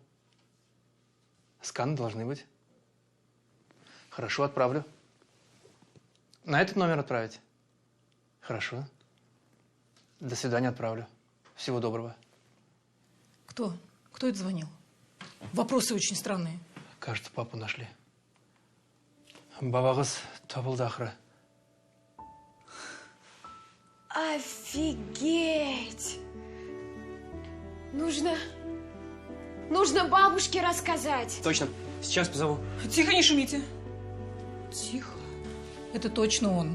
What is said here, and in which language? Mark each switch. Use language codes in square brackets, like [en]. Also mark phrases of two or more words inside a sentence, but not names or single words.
[ru] Сканы должны быть. Хорошо, отправлю. На этот номер отправить? Хорошо. До свидания, отправлю. Всего доброго. Кто? Кто это звонил? Вопросы очень странные. Кажется, папу нашли. [tt] Бабагыз табылды ахры. [ru] Офигеть! Нужно бабушке рассказать. Точно. Сейчас позову. Тихо, не шумите. Тихо. Это точно он.